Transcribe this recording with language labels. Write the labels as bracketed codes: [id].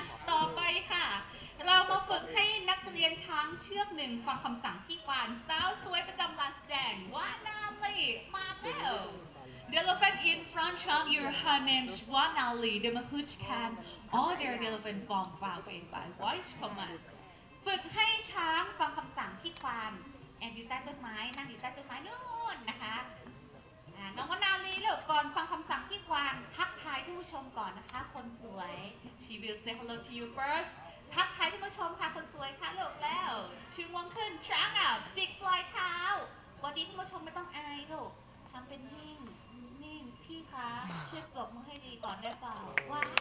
[th] ต่อไปค่ะเรามาฝึกให้นักเรียนช้างเชือกหนึ่งฟังคำสั่งพี่ควานสาวสวยประจำลานแสดงว่านาลีมาแล้ว [en] The elephant in front of your her name's Wanali. The Mahout can order the elephant from far away by voice command. [th] ฝึกให้ช้างฟังคำสั่งพี่ควานแอบอยู่ใต้ต้นไม้นั่งอยู่ใต้ต้นไม้นู่นนะคะน้องวนาลีลูกก่อนฟังคำสั่งพี่ควานทักทายผู้ชมก่อนนะคะคนสวย [en] She will say hello to you first [th] ทักทายผู้ชมค่ะคนสวยค่ะลูกแล้วชูงวงขึ้นช้างจิกปลายเท้าวันนี้ผู้ชมไม่ต้องอายลูกทำเป็นนิ่งพี่คะช่วยปรบมือให้ดีก่อนได้เปล่าว่า